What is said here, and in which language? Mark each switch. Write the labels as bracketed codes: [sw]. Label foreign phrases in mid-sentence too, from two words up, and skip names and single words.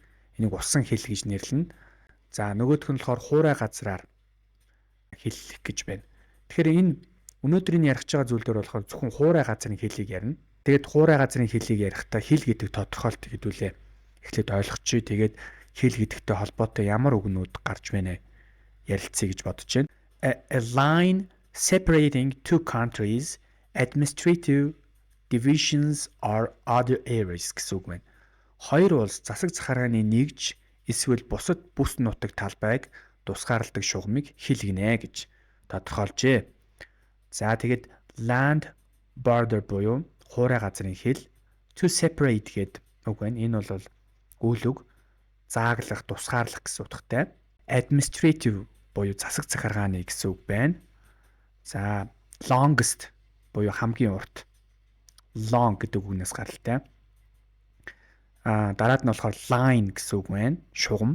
[mn] Энийг усан хил гэж нэрлэнэ. За нөгөөх нь болохоор хуурай газраар хиллэх гэж байна. Тэгэхээр энэ өнөөдрийн ярих байгаа зүйлдер болохоор зөвхөн хуурай газрын хилийг ярина. Тэгээд хуурай газрын хилийг ярихдаа хил гэдэг тодорхойлт хэдүүлээ эхлээд ойлгочихъя. Тэгээд хил гэдэгтэй холбоотой ямар үгнүүд гарч байна ярилцъя гэж бодож байна. [en] A line separating two countries, administrative divisions or other areas [mn] гэсэн үг байна. Хоёр улс засаг захиргааны нэгж эсвэл бусад бүс нутаг талбайг тусгаарладаг шугамыг хил гинэ гэж тодорхойлжээ. За тэгээд [en] land border [mn] буюу хуурай газрын хил, [en] to separate [mn] гэдэг үг байна. Энэ бол үйл үг зааглах, тусгаарлах гэсэн утгатай. Administrative буюу засаг захиргааны гэсэн үг байна. За longest буюу хамгийн урт. Long гэдэг үгнээс гаралтай. Дараад нь болохоор line гэсэн үг байна. Шугам.